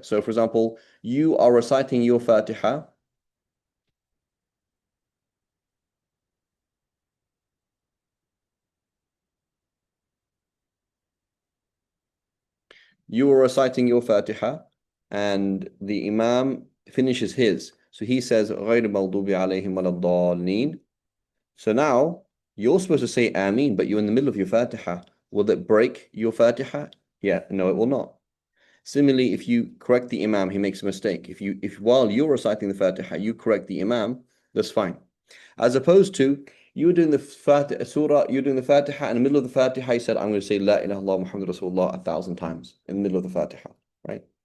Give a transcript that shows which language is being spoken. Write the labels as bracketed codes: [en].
[en] So for example, you are reciting your Fatiha. You are reciting your Fatiha, and the Imam finishes his. So he says, [ar] غَيْرِ مَغْضُوبِ عَلَيْهِمْ وَلَا الضَّالِّينَ. [en] So now you're supposed to say Ameen, but you're in the middle of your Fatiha. Will it break your Fatiha? Yeah, no, it will not. Similarly, if you correct the Imam, he makes a mistake. If while you're reciting the Fatiha, you correct the Imam, that's fine. As opposed to you're doing the Fatiha surah, you're doing the Fatiha, in the middle of the Fatiha, you said, I'm going to say La ilaha illallah Muhammad Rasulullah 1,000 times in the middle of the Fatiha, right?